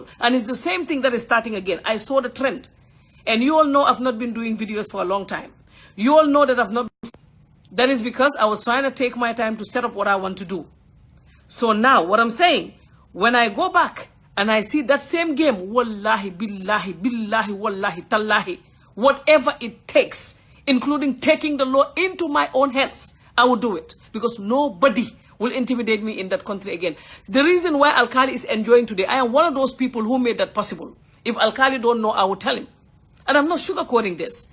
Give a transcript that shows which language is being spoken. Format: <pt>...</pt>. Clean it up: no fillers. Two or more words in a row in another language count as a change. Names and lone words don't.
<en>And it's the same thing that is starting again. I saw the trend. And you all know I've not been doing videos for a long time. You all know that I've not. That is because I was trying to take my time to set up what I want to do. So now what I'm saying, when I go back and I see that same game,</en> <ar>wallahi, billahi, wallahi, tallahi,</ar> <en>whatever it takes, including taking the law into my own hands, I will do it. Because nobody will intimidate me in that country again. The reason why Alkali is enjoying today, I am one of those people who made that possible. If Alkali don't know, I will tell him. And I'm not sugarcoating this.</en>